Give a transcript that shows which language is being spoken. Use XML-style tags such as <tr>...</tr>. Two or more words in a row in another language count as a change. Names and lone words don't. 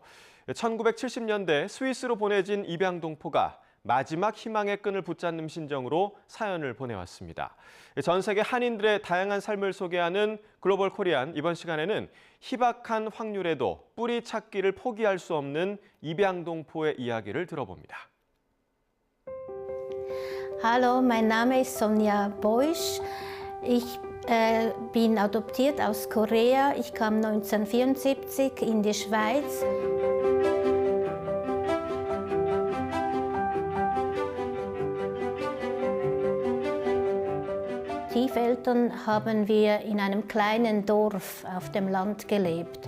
<ko>1970년대 스위스로 보내진 입양동포가 마지막 희망의 끈을 붙잡는 심정으로 사연을 보내왔습니다. 전 세계 한인들의 다양한 삶을 소개하는 글로벌 코리안, 이번 시간에는 희박한 확률에도 뿌리 찾기를 포기할 수 없는 입양동포의 이야기를 들어봅니다.</ko> <de>Hallo, mein Name ist Sonja Boisch. Ich bin adoptiert aus Korea. Ich kam 1974 in die Schweiz. Tiefeltern haben wir in einem kleinen Dorf auf dem Land gelebt.</de>